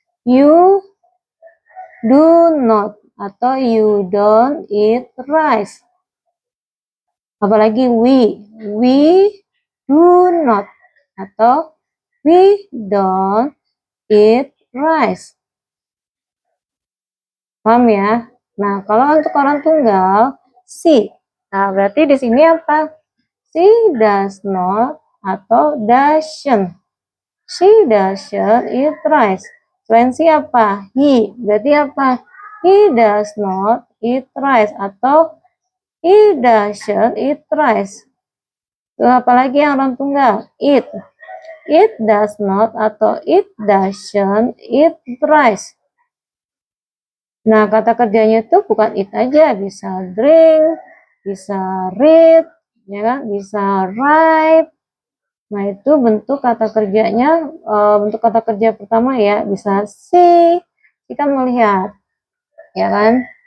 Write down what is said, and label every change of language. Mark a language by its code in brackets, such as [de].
[en] You do not atau you don't eat rice. Apalagi we do not atau we don't eat rice. [id] Paham ya? Nah, kalau untuk orang tunggal, she. Nah, berarti di sini apa? [en] She does not atau doesn't. She doesn't eat rice. [id] Selain si apa? [en] He. [id] Berarti apa? [en] He does not eat rice atau he doesn't eat rice. [id] Tuh, apalagi yang orang tunggal? [en] It. It does not atau it doesn't eat rice. [id] Nah, kata kerjanya itu bukan eat aja, bisa drink, bisa read, ya kan? Bisa write. Nah, itu bentuk kata kerjanya, bentuk kata kerja pertama ya, bisa see, kita melihat, ya kan?